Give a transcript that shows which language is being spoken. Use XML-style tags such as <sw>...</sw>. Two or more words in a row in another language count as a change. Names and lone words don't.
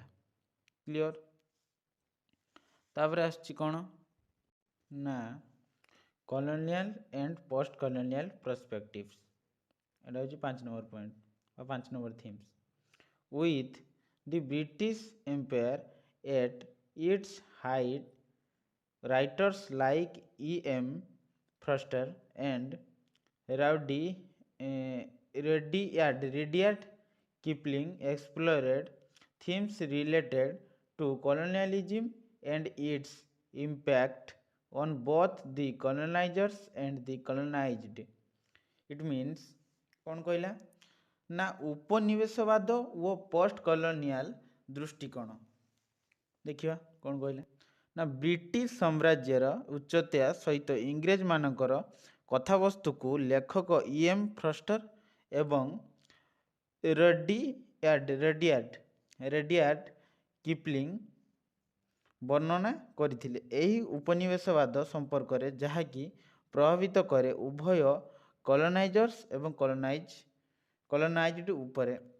<or>କ୍ଲିଅର। ତାପରେ ଆସିଛି କ'ଣ ନା</or> <en>colonial and post colonial perspectives,</en> <or>ଏଇଟା ହେଉଛି 5 ନମ୍ବର ପଏଣ୍ଟ ବା 5 ନମ୍ବର ଥିମ୍ସ।</or> <en>With the British Empire at its height, writers like E.M. Forster and Rudyard Kipling explored themes related to colonialism and its impact on both the colonizers and the colonized। It means</en> <or>କ'ଣ କହିଲା ନା ଉପନିବେଶବାଦ ଓ</or> <en>post colonial</en> <or>ଦୃଷ୍ଟିକୋଣ। ଦେଖିବା କ'ଣ କହିଲା ନା ବ୍ରିଟିଶ ସାମ୍ରାଜ୍ୟର ଉଚ୍ଚତା ସହିତ ଇଂରେଜମାନଙ୍କର କଥାବସ୍ତୁକୁ ଲେଖକ E.M. ଫ୍ରଷ୍ଟର ଏବଂ ରୁଡିୟାର୍ଡ କିପଲିଂ ବର୍ଣ୍ଣନା କରିଥିଲେ ଏହି ଉପନିବେଶବାଦ ସମ୍ପର୍କରେ, ଯାହାକି ପ୍ରଭାବିତ କରେ ଉଭୟ କଲୋନାଇଜର୍ସ ଏବଂ କଲୋନାଇଜ୍ଡ ଉପରେ।</or>